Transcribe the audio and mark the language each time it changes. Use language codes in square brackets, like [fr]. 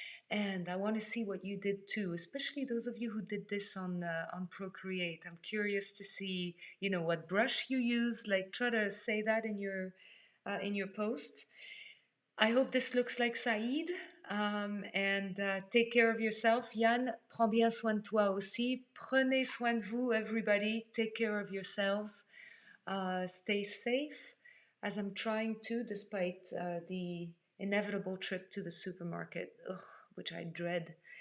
[en] And I want to see what you did too, especially those of you who did this on Procreate. I'm curious to see, what brush you use. Like, try to say that in your post. I hope this looks like Saïd. And take care of yourself. [fr] Yann, prends bien soin de toi aussi. Prenez soin de vous, [en] everybody. Take care of yourselves. Stay safe, as I'm trying to, despite the inevitable trip to the supermarket, which I dread.